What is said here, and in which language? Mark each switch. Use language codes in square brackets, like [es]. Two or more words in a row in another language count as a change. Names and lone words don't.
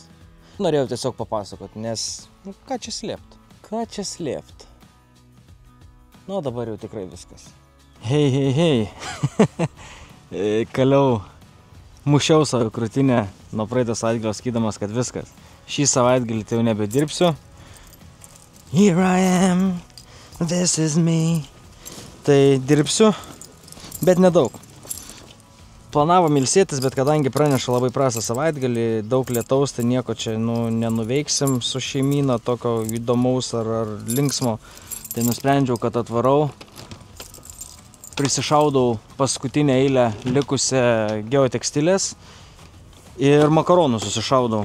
[lt] Norėjau tiesiog papasakoti, nes, nu, ką čia slėpt? Nu, dabar jau tikrai viskas. Hei. Kaliau mušiau savo krūtinę nuo praeito savaitgalio sakydamas, kad viskas. Šį savaitgalį tai jau nebedirbsiu. [en] Here I am, this is me. [lt] Tai dirbsiu, bet nedaug. Planavom ilsėtis, bet kadangi praneša labai prastą savaitgalį, daug lietaus, tai nieko čia nenuveiksim su šeimyna, tokio įdomaus ar linksmo. Tai nusprendžiau, kad atvarau, prisišaudau paskutinę eilę likusią geotekstilės ir makaronų susišaudau.